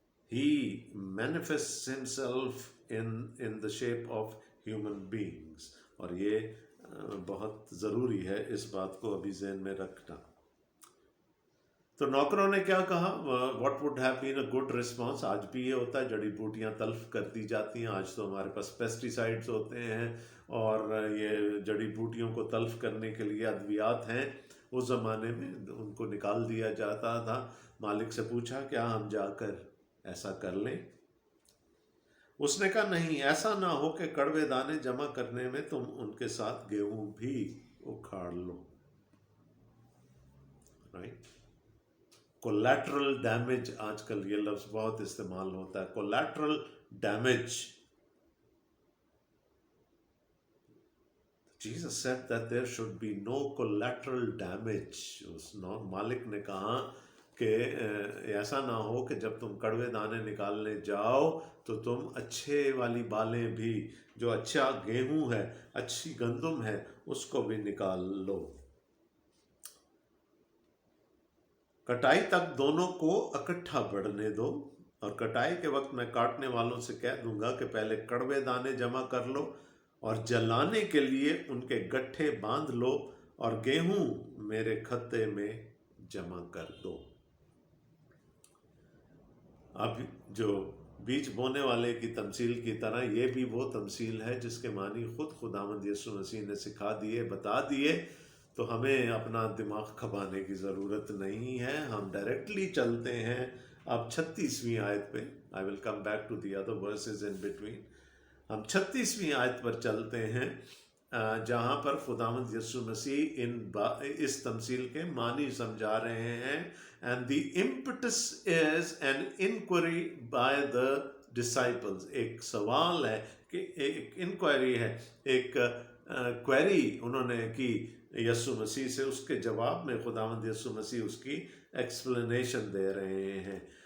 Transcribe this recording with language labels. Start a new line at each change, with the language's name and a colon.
English: He manifests himself in the shape of human beings.
Urdu: اور یہ بہت ضروری ہے اس بات کو ابھی ذہن میں رکھنا. تو نوکروں نے کیا کہا؟
English: What would have been a good response.
Urdu: آج بھی یہ ہوتا ہے، جڑی بوٹیاں تلف کر دی جاتی ہیں. آج تو ہمارے پاس پیسٹی سائڈز ہوتے ہیں اور یہ جڑی بوٹیوں کو تلف کرنے کے لیے ادویات ہیں. اس زمانے میں ان کو نکال دیا جاتا تھا. مالک سے پوچھا کیا ہم جا کر ایسا کر لیں؟ اس نے کہا نہیں، ایسا نہ ہو کہ کڑوے دانے جمع کرنے میں تم ان کے ساتھ گیہوں بھی اکھاڑ لو. رائٹ. کولیٹرل ڈیمیج، آج کل یہ لفظ بہت استعمال ہوتا ہے. Collateral damage.
English: Jesus said that there should be no collateral damage.
Urdu: اس مالک نے کہا کہ ایسا نہ ہو کہ جب تم کڑوے دانے نکالنے جاؤ تو تم اچھے والی بالیں بھی، جو اچھا گیہوں ہے، اچھی گندم ہے، اس کو بھی نکال لو. کٹائی تک دونوں کو اکٹھا بڑھنے دو، اور کٹائی کے وقت میں کاٹنے والوں سے کہہ دوں گا کہ پہلے کڑوے دانے جمع کر لو اور جلانے کے لیے ان کے گٹھے باندھ لو، اور گیہوں میرے کھتے میں جمع کر دو. اب جو بیج بونے والے کی تمثیل کی طرح یہ بھی وہ تمثیل ہے جس کے معنی خود خداوند یسوع مسیح نے سکھا دیے، بتا دیے. تو ہمیں اپنا دماغ کھپانے کی ضرورت نہیں ہے، ہم ڈائریکٹلی چلتے ہیں. اب 36ویں آیت پہ،
English: I will come back to the other verses in between.
Urdu: ہم 36ویں آیت پر چلتے ہیں جہاں پر خداوند یسوع مسیح اس تمثیل کے معنی سمجھا رہے ہیں.
English: And the impetus is an inquiry by the disciples.
Urdu: ایک سوال ہے کہ ایک انکوائری ہے، ایک کوئری انہوں نے کی یسوع مسیح سے. اس کے جواب میں خداوند یسوع مسیح اس کی ایکسپلینیشن دے رہے ہیں.